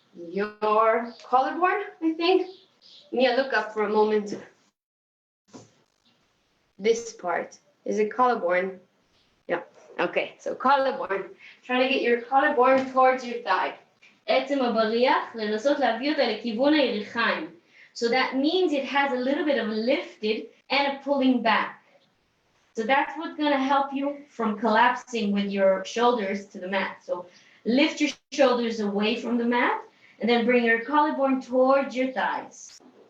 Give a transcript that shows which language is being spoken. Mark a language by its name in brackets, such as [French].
[English] Your collarbone, I think. Mia, look up for a moment. This part. Is it collarbone? Yeah. Okay, so collarbone. Trying to get your collarbone towards your thigh. [Hebrew] עצם הבריח, לנסות להביא אותה לכיוון הירכיים. [English] So that means it has a little bit of a lifted and a pulling back. So that's what's going to help you from collapsing with your shoulders to the mat. So lift your shoulders away from the mat and then bring your collarbone towards your thighs.